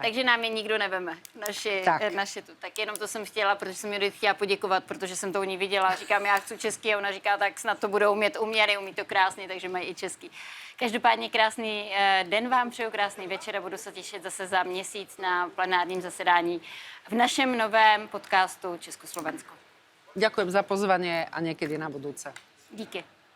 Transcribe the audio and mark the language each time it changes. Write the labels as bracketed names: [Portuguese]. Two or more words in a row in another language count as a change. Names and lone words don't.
[Czech] Takže nám je nikdo neveme, naši tu. Tak jenom to jsem chtěla, protože jsem Judith chtěla poděkovat, protože jsem to u ní viděla. Říkám, já chci český a ona říká, tak snad to budou umět uměry, umí to krásně, takže mají i český. Každopádně krásný den vám přeju, krásný večer a budu se těšit zase za měsíc na plenárním zasedání v našem novém podcastu Československo. [Slovak] Ďakujem za pozvanie a niekedy na budúce. [Czech] Díky.